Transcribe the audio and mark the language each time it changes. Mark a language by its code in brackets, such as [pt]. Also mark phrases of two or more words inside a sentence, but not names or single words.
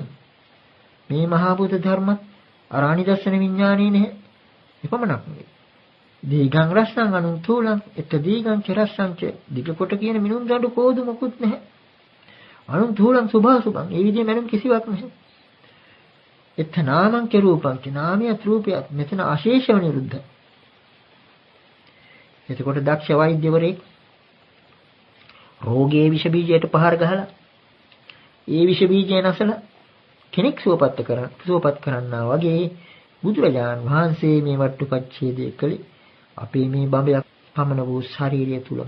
[si] මේ මහ බුදු ධර්මත් අරානිදස්සන විඥානේ නැහැ. එපමණක් නෙවෙයි. [pi] දීගං රස්සං අනුන්තෝලං එත දීගං චරස්සං ච [si] දිග කොට කියන මිනුම් දඬු කෝදු මොකුත් නැහැ. [pi] අනුන්තෝලං සුභාසුභං [si] ඒ විදිහේ මනුම් කිසිවක් නැහැ. [pi] එත නාමං ච රූපං ච [si] නාමයත් රූපයත් මෙතන අශේෂව නිරුද්ධ. එතකොට දක්ෂ වෛද්‍යවරයෙක් රෝගයේ විෂ බීජයට පහර ගහලා ඒ විෂ බීජය නැසලා කෙනෙක් සුවපත් කරන්නා වගේ බුදුරජාණන් වහන්සේ මේ වට්ටුපච්ඡේදය කළේ අපේ මේ බඹයක් පමණ වූ ශාරීරිය තුලමයි.